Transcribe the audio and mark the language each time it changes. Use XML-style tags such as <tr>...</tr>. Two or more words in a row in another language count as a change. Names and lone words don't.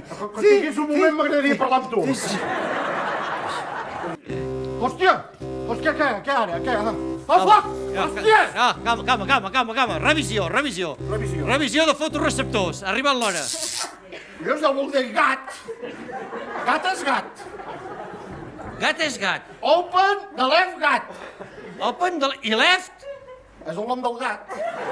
<ca>Quan tinguis un moment m'agradaria parlar amb tu. Hòstia, què ara? El foc! Hòstia! Calma. Revisió de fotoreceptors. Ha arribat l'hora. Jo ja vol dir gat. Gat és gat. Gat és gat.</ca> <en>Open the left gat. Open i left.</en> <ca>És el nom del gat.</ca>